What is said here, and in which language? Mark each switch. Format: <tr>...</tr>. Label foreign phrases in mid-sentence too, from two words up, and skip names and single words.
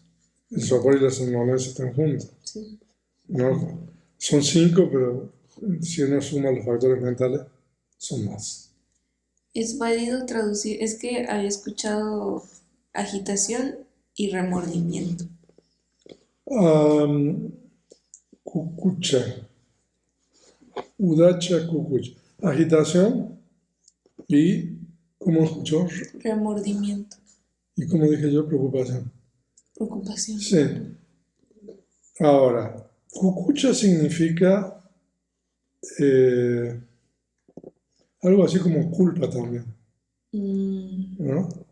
<es>El sopor y la somnolencia están juntas. Sí. ¿No? Son 5, pero si uno suma los factores mentales, son más. Es válido traducir, es que había escuchado agitación y remordimiento. Kukucha.</es> <pi>Udacha kukucha.</pi> <es>Agitación y, ¿cómo escuchó? Remordimiento, Y como dije yo, preocupación. preocupación. Sí. Ahora, kukucha significa algo así como culpa también, ¿no?</es>